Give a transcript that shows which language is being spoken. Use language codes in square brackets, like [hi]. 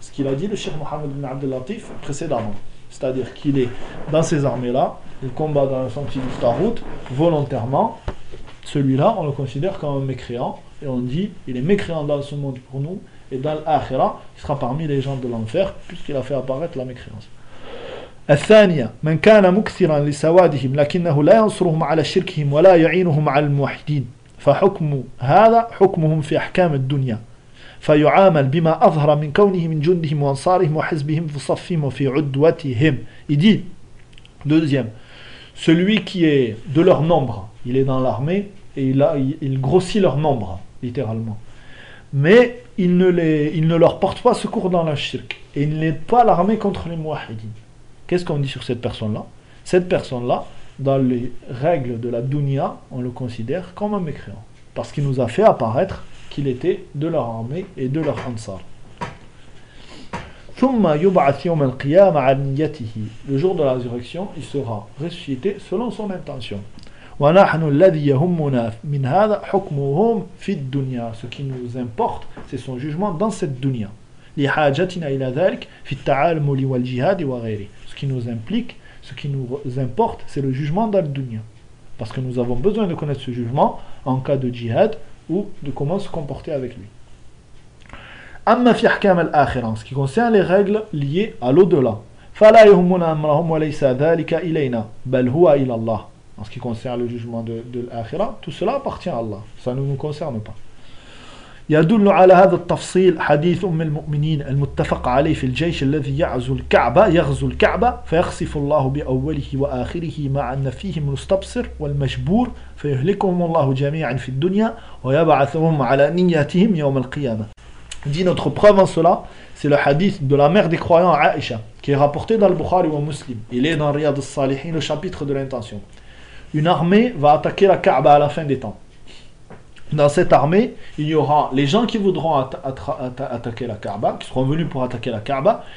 [fr] Ce qu'il a dit le Cheikh Mohammed bin Abdel Latif précédemment. C'est-à-dire qu'il est dans ces armées-là, il combat dans le sentier du Tarout volontairement. Celui-là, on le considère comme un mécréant. Et on dit, il est mécréant dans ce monde pour nous. Et dans l'Akhira, il sera parmi les gens de l'enfer, puisqu'il a fait apparaître la mécréance. [ar] الثانية من كان مكثرا لسوادهم لكنه لا ينصرهم على شركهم ولا يعينهم على الموحدين فحكم هذا حكمهم في أحكام الدنيا. فيعامل بما أظهر من كونه من جندهم وأنصارهم وحزبهم في صفهم وفي عدوتهم. [fr] Il dit, deuxième, celui qui est de leur nombre, il est dans l'armée et il grossit leur nombre, littéralement. Mais il ne leur porte pas secours dans la shirk et il n'est pas l'armée contre les mouahidines. Qu'est-ce qu'on dit sur cette personne-là ? Cette personne-là, dans les règles de la dunya, on le considère comme un mécréant parce qu'il nous a fait apparaître qu'il était de leur armée et de leur ansar. [ar] ثم يبعث يوم القيامة عن نيته. [fr] Le jour de la résurrection, il sera ressuscité selon son intention. [ar] ونحن الذي يهمنا من هذا حكمهم في الدنيا. [fr] Ce qui nous importe, c'est son jugement dans cette dunya. [ar] لحاجتنا إلى ذلك في التعلم والجهاد وغيره. [fr] Ce qui nous implique, ce qui nous importe, c'est le jugement dans la dunya. Parce que nous avons besoin de connaître ce jugement en cas de jihad ou de comment se comporter avec lui. [ar] أما في أحكام الآخرة, [fr] ce qui concerne les règles liées à l'au-delà. [ar] فلا يهمنا أمرهم وليس ذلك إلينا بل هو إلى الله. [fr] En ce qui concerne le jugement de l'آخرة, tout cela appartient à Allah. Ça ne nous concerne pas. [ar] يدل على هذا التفصيل حديث أم المؤمنين المتفق عليه في الجيش الذي يغزو الكعبة فيخسف الله بأوله وآخره مع أن فيهم المستبصر والمجبور فيهلكهم الله جميعا في الدنيا ويبعثهم على نياتهم يوم القيامة. [fr] Dit notre preuve en cela, c'est le hadith de la mère des croyants Aïcha, qui est rapporté dans le Bukhari ou Muslim. Il est dans Riyad al-Salihin, le chapitre de l'intention. Une armée va attaquer la Kaaba à la fin des temps. Dans cette armée, il y aura les gens qui voudront attaquer la Kaaba, qui seront venus pour attaquer la Kaaba.